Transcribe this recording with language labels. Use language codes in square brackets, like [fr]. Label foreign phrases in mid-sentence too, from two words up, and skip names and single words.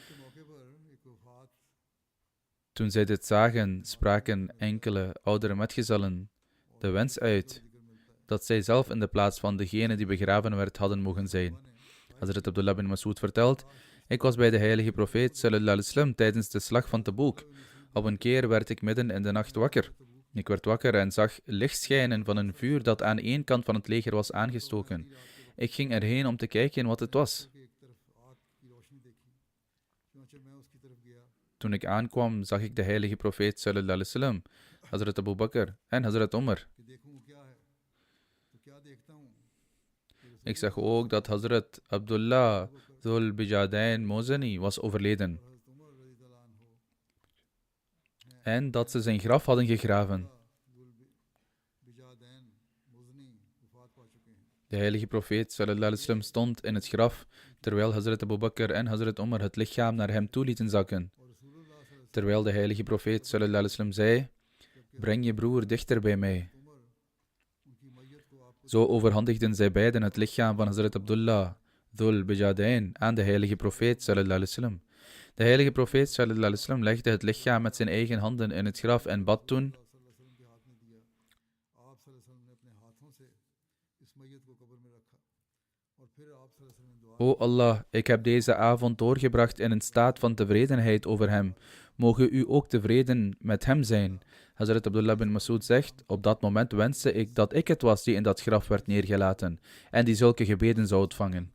[nl] Toen zij dit zagen, spraken enkele oudere metgezellen de wens uit dat zij zelf in de plaats van degene die begraven werd hadden mogen zijn. Hazrat Abdullah bin Mas'ud vertelt: ik was bij de heilige profeet [ar] صلى الله عليه وسلم [nl] tijdens de slag van Taboek. Op een keer werd ik midden in de nacht wakker. Ik werd wakker en zag lichtschijnen van een vuur dat aan één kant van het leger was aangestoken. Ik ging erheen om te kijken wat het was. Toen ik aankwam, zag ik de heilige profeet [ar] صلى الله عليه وسلم, [nl] Hazrat Abu Bakr en Hazrat Umar. Ik zag ook dat Hazrat Abdullah Dhul Bijadain Mozani was overleden en dat ze zijn graf hadden gegraven. De heilige profeet [ar] صلى الله عليه وسلم [nl] stond in het graf, terwijl Hazrat Abu Bakr en Hazrat Umar het lichaam naar hem toe lieten zakken. Terwijl de heilige profeet [ar] صلى الله عليه وسلم [nl] zei: breng je broer dichter bij mij. Zo overhandigden zij beiden het lichaam van Hazrat Abdullah Dhul Bijadain aan de heilige profeet [ar] صلى الله عليه وسلم. [nl] De heilige profeet [ar] صلى الله عليه وسلم [nl] legde het lichaam met zijn eigen handen in het graf en bad toen: O Allah, ik heb deze avond doorgebracht in een staat van tevredenheid over hem. Mogen u ook tevreden met hem zijn. Hazrat Abdullah bin Mas'ud zegt: op dat moment wenste ik dat ik het was die in dat graf werd neergelaten en die zulke gebeden zou ontvangen.